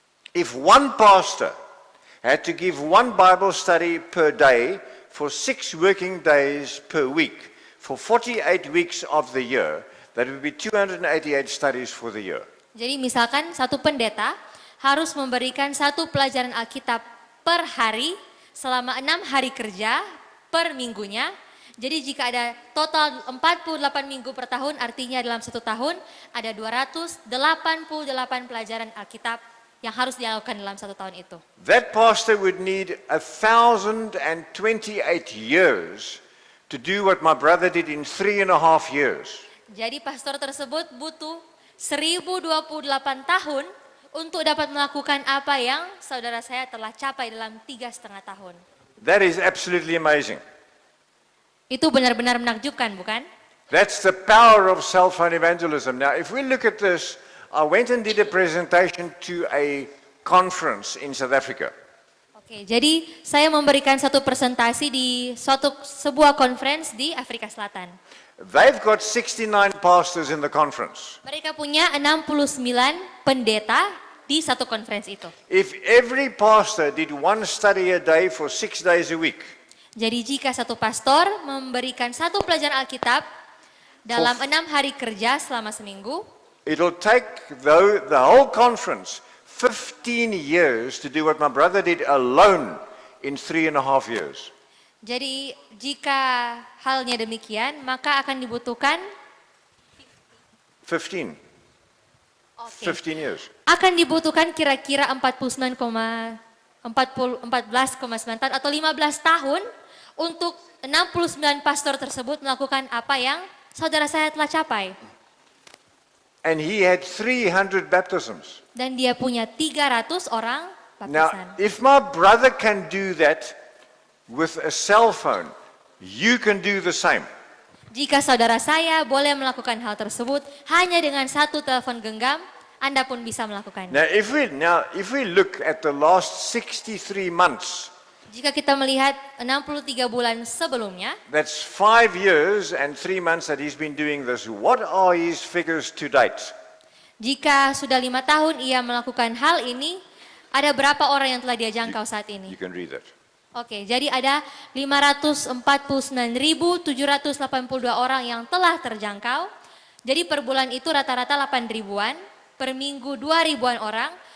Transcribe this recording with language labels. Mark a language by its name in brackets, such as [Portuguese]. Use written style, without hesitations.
[English] If one pastor had to give one Bible study per day for 6 working days per week, for 48 weeks of the year, that would be 288 studies for the year. [Indonesian] Jadi misalkan satu pendeta harus memberikan satu pelajaran Alkitab per hari selama 6 hari kerja per minggunya. Jadi jika ada total 48 minggu per tahun, artinya dalam 1 tahun ada 288 pelajaran Alkitab yang harus dilakukan dalam 1 tahun itu. [English] That pastor would need 1,028 years to do what my brother did in 3.5 years. [Indonesian] Jadi pastor tersebut butuh 1028 tahun untuk dapat melakukan apa yang saudara saya telah capai dalam 3,5 tahun. [English] That is absolutely amazing. [Indonesian] Itu benar-benar menakjubkan, bukan? [English] That's the power of cell phone evangelism. Now, if we look at this, I went and did a presentation to a conference in South Africa. [Indonesian] Oke, jadi saya memberikan satu presentasi di sebuah conference di Afrika Selatan. [English] They've got 69 pastors in the conference. [Indonesian] Mereka punya 69 pendeta di satu conference itu. [English] If every pastor did one study a day for 6 days a week, [Indonesian] Jadi jika satu pastor memberikan satu pelajaran Alkitab dalam 6 hari kerja selama seminggu, [English] it'll take the whole conference 15 years to do what my brother did alone in 3.5 years. [Indonesian] jadi jika halnya demikian, maka akan dibutuhkan [English] 15. 15 years. [Indonesian] akan dibutuhkan kira-kira 14,9 tahun atau 15 tahun untuk 69 pastor tersebut melakukan apa yang saudara saya telah capai. [English] And he had 300 baptisms. [Indonesian] Dan dia punya 300 orang [English] Now, [Indonesian] baptisan. [English] if my brother can do that with a cell phone, you can do the same. [Indonesian] Jika saudara saya boleh melakukan hal tersebut hanya dengan satu telepon genggam, Anda pun bisa melakukannya. [English] Now, if we look at the last 63 months, [Indonesian] Jika kita melihat 63 bulan sebelumnya, [English] that's 5 years and 3 months that he's been doing this. What are his figures to date? [Indonesian] jika sudah 5 tahun ia melakukan hal ini, ada berapa orang yang telah dia jangkau saat ini? [English] You can read that. [Indonesian] Oke, jadi ada 549.782 orang yang telah terjangkau. Jadi per bulan itu rata-rata 8 ribuan, per minggu 2 ribuan orang.